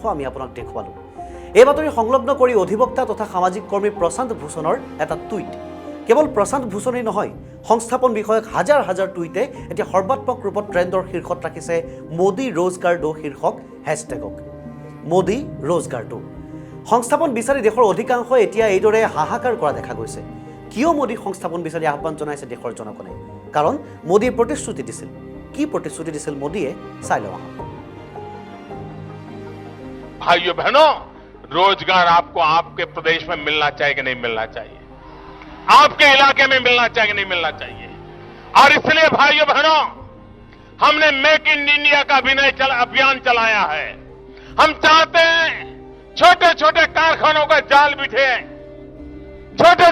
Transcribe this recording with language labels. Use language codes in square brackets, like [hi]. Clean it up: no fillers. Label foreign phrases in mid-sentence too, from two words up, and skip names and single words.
[as] আমি আপোনাক দেখুৱালোঁ এই বাতৰি সংলগ্ন কৰি অধিবক্তা তথা সামাজিক কৰ্মী প্ৰশান্ত ভূষণৰ এটা টুইট কেৱল প্ৰশান্ত ভূষণেই নহয় সংস্থাপন বিষয়ক হাজাৰ হাজাৰ টুইটে এতিয়া সৰ্বাত্মক ৰূপত ট্ৰেণ্ডৰ শীৰ্ষত ৰাখিছে [hi] मोदी रोजगार दो [as] শীৰ্ষক হেছটেগক [hi] मोदी रोजगार दो [as] সংস্থাপন বিচাৰি দেশৰ অধিকাংশ এতিয়া এইদৰে হাহাকাৰ কৰা দেখা গৈছে কিয় মোদী সংস্থাপন বিচাৰি আহ্বান জনাইছে দেশৰ জনগণে কাৰণ মোদীয়ে প্ৰতিশ্ৰুতি দিছিল কি প্ৰতিশ্ৰুতি দিছিল মোদীয়ে চাই লওঁ [hi] भाइयों बहनों रोजगार आपको आपके प्रदेश में मिलना चाहिए कि नहीं मिलना चाहिए आपके इलाके में मिलना चाहिए कि नहीं मिलना चाहिए और इसलिए भाइयों बहनों हमने मेक इन इंडिया का अभियान चलाया है हम चाहते हैं छोटे छोटे कारखानों का जाल बिठे छोटे